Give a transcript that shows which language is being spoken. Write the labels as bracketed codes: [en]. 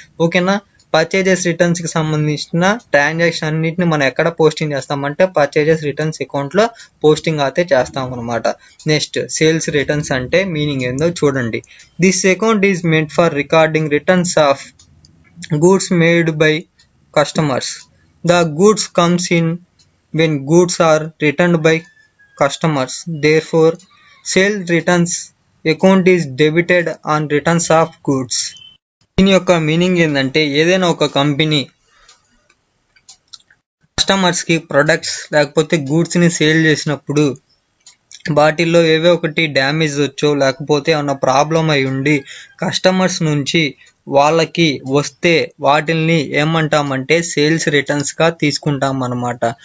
[te] ఓకేనా, purchases returns కి సంబంధించిన ట్రాన్సాక్షన్ అన్నిటిని మనం ఎక్కడ పోస్టింగ్ చేస్తామంటే పర్చేజెస్ రిటర్న్స్ అకౌంట్ లో పోస్టింగ్ అయితే చేస్తాం అనమాట. నెక్స్ట్ సేల్స్ రిటర్న్స్ అంటే మీనింగ్ ఏందో చూడండి. [en] This account is meant for recording returns of goods made by customers. The goods comes in when goods are returned by customers. Therefore, sales returns account is debited on returns of goods. [te] దీని యొక్క meaning ఏంటంటే ఏదైనా ఒక company customers కి products లేకపోతే goods ని sale చేసినప్పుడు వాటిల్లో ఏవో ఒకటి డ్యామేజ్ వచ్చో లేకపోతే ఏమన్నా ప్రాబ్లం అయి ఉండి కస్టమర్స్ నుంచి వాళ్ళకి వస్తే వాటిల్ని ఏమంటామంటే సేల్స్ రిటర్న్స్గా తీసుకుంటాం అనమాట.